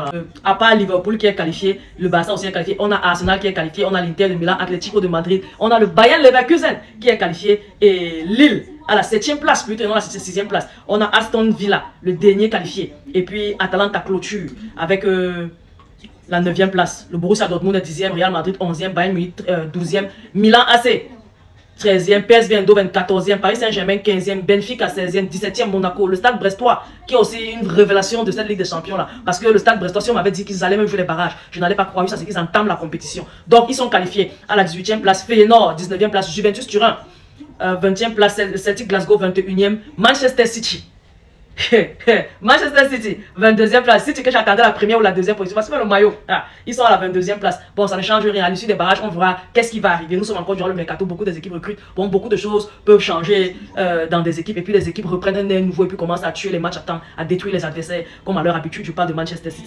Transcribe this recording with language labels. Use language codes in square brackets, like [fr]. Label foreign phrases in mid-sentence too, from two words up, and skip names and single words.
[fr] À part Liverpool qui est qualifié, le Barça aussi est qualifié, on a Arsenal qui est qualifié, on a l'Inter de Milan, Atlético de Madrid, on a le Bayern Leverkusen qui est qualifié et Lille à la 7e place, plutôt non, à la 6e place. On a Aston Villa, le dernier qualifié, et puis Atalanta clôture avec la 9e place. Le Borussia Dortmund est 10e, Real Madrid 11e, Bayern Munich 12e, Milan AC 13e, PSV Eindhoven 14e, Paris Saint-Germain 15e, Benfica 16e, 17e Monaco, le Stade Brestois qui est aussi une révélation de cette Ligue des Champions là. Parce que le Stade Brestois, si on m'avait dit qu'ils allaient même jouer les barrages, je n'allais pas croire ça, c'est qu'ils entament la compétition. Donc ils sont qualifiés à la 18e place, Feyenoord 19e place, Juventus Turin 20e place, Celtic Glasgow 21e, Manchester City. Manchester City, 22e place. City que j'attendais la première ou la deuxième position. Parce que le maillot, ils sont à la 22e place. Bon, ça ne change rien. À l'issue des barrages, on verra qu'est-ce qui va arriver. Nous sommes encore durant le mercato. Beaucoup des équipes recrutent. Bon, beaucoup de choses peuvent changer dans des équipes. Et puis les équipes reprennent un air nouveau et puis commencent à tuer les matchs à temps, à détruire les adversaires, comme à leur habitude. Je parle de Manchester City.